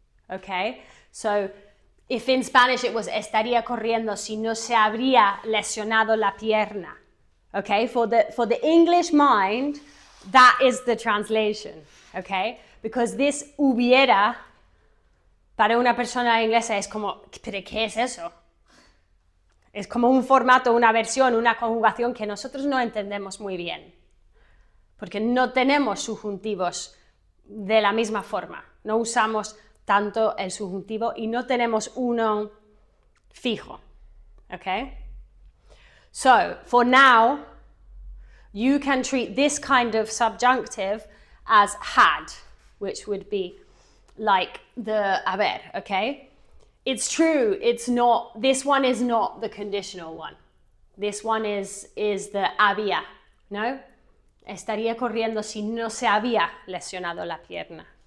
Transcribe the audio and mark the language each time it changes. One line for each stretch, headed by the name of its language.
English: Okay, so if in Spanish it was
Spanish: estaría corriendo si no se habría lesionado la pierna.
English: Okay, for the English mind, that is the translation. Okay, because this hubiera
Spanish: para una persona inglesa es como, ¿pero qué es eso? Es como un formato, una versión, una conjugación que nosotros no entendemos muy bien, porque no tenemos subjuntivos de la misma forma, no usamos tanto el subjuntivo y no tenemos uno fijo, okay?
English: So, for now, you can treat this kind of subjunctive as had, which would be like the haber, okay? It's true, it's not, this one is not the conditional one. This one is the había, ¿no?
Spanish: Estaría corriendo si no se había lesionado la pierna.